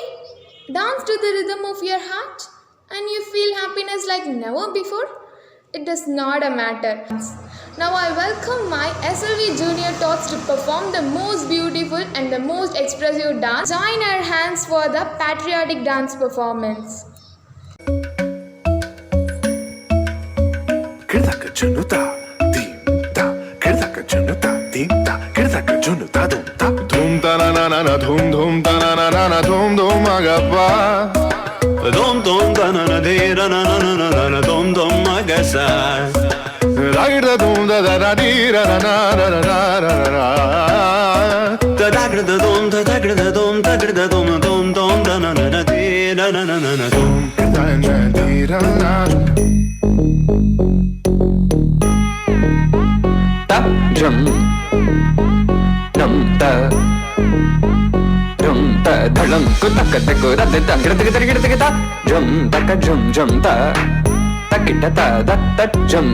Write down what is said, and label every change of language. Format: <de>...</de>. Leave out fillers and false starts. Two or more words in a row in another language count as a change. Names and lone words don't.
<en>Dance to the rhythm of your heart and you feel happiness like never before? It does not matter. Now I welcome my SLV Junior Tots to perform the most beautiful and the most expressive dance. Join our hands for the patriotic dance performance. Dhum ta na na na dhum dhum ta na na na dhum dhum agappa dhum dhum ta na na de na na na na na dhum dhum agasa da dhum da da da di ra na na na na na da da da dhum da da da dhum da da dhum dhum dhum da na na na di na na na na dhum da na di ra na ta jum dum ta dhalam ko tak ko da da da da jum ta jum jum ta takita ta da ta jum</en>